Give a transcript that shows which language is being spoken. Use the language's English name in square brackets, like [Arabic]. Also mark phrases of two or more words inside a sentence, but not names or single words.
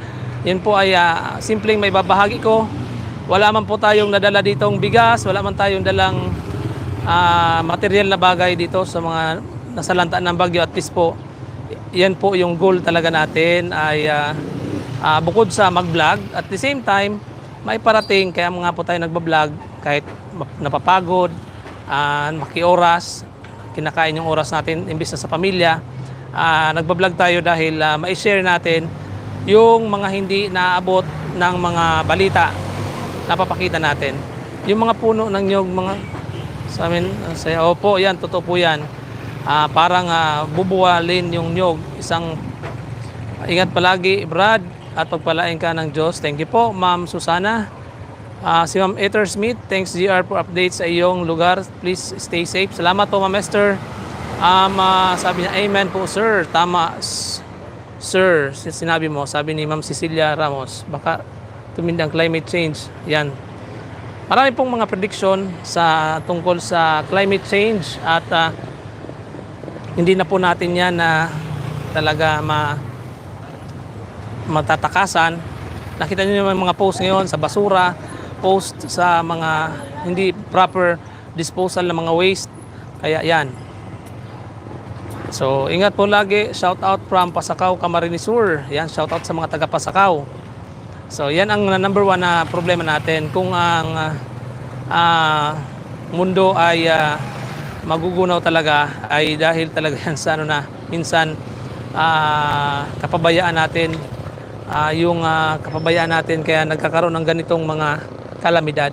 [Filipino] Yan po ay simpleng may babahagi ko. Wala man po tayong nadala ditong bigas, wala man tayong dalang material na bagay dito sa mga nasalantaan ng bagyo. [English] At least [Filipino] po, yan po yung goal talaga natin ay bukod sa mag-vlog, [English] at the same time, [Filipino] may parating. Kaya mga po tayo nagbablog kahit napapagod, makioras, kinakain yung oras natin imbis na sa pamilya. Nagbablog tayo dahil ma-share natin yung mga hindi naaabot ng mga balita na papakita natin. Yung mga puno ng nyog, mga sa amin, opo, yan, totoo po yan. Parang bubuwalin yung nyog. Ingat palagi, Brad, at pagpalain ka ng Diyos. [English] Thank you [Filipino] po, Ma'am Susana. Si Ma'am Ether Smith, [English] thanks GR for updates [Filipino] sa iyong lugar. [English] Please stay safe. [Filipino] Salamat po, Ma'am Esther. Sabi niya, amen po, sir. Tama, sir. Sinabi mo, sabi ni Ma'am Cecilia Ramos, baka tumindi ang [English] climate change. [Filipino] Yan. Marami pong mga prediction tungkol sa [English] climate change [Filipino] at hindi na po natin yan na talaga matatakasan. Nakita niyo yung mga post ngayon sa basura, post sa mga hindi [English] proper disposal [Filipino] ng mga waste. Kaya yan. So, ingat po lagi. [English] Shout out from Pasakaw, Camarines Sur. [Filipino] Yan, [English] shout out [Filipino] sa mga taga Pasakaw. So, yan ang number one na problema natin. Kung ang mundo ay magugunaw talaga, ay dahil talaga yan sa minsan kapabayaan natin, kapabayaan natin, kaya nagkakaroon ng ganitong mga kalamidad.